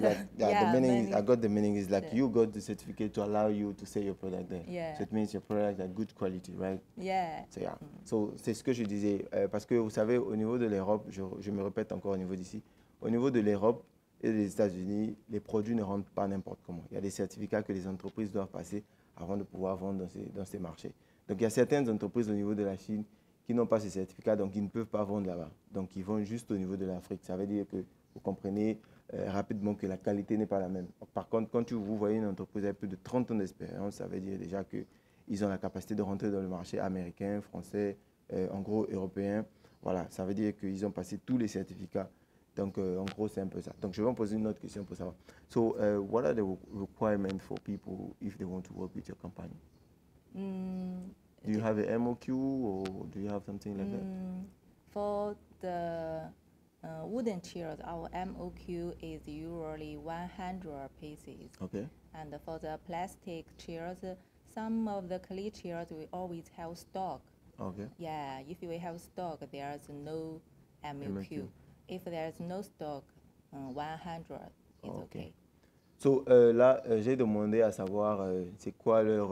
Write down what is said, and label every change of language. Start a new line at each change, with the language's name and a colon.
English: like yeah, the meaning is, I meaning- got the meaning is like Yeah. you got the certificate to allow you to sell your product there. Yeah. So it means your product are good quality, right? Yeah. So yeah.
French: So c'est ce que je disais parce que vous savez au niveau de l'Europe, je me répète encore au niveau d'ici, au niveau de l'Europe et des États-Unis, les produits ne rentrent pas n'importe comment. Il y a des certificats que les entreprises doivent passer avant de pouvoir vendre dans ces marchés. Donc il y a certaines entreprises au niveau de la Chine qui n'ont pas ces certificats, donc ils ne peuvent pas vendre là-bas. Donc ils vont juste au niveau de l'Afrique. Ça veut dire que vous comprenez rapidement que la qualité n'est pas la même. Par contre, quand vous voyez une entreprise avec plus de 30 ans d'expérience, ça veut dire déjà qu'ils ont la capacité de rentrer dans le marché américain, français, en gros européen. Voilà, ça veut dire qu'ils ont passé tous les certificats. Donc, en gros, c'est un peu ça. Donc, je vais vous poser une autre question pour savoir.
English: So, what are the requirements for people if they want to work with your company? Do you have an MOQ or do you have something like that? For the wooden chairs, our MOQ is usually 100 pieces. Okay. And for the plastic chairs, some of the clay chairs we always have stock. Okay. Yeah, if we have stock, there's no MOQ. If there's no stock, 100 is okay.
French: So, là, j'ai demandé à savoir c'est quoi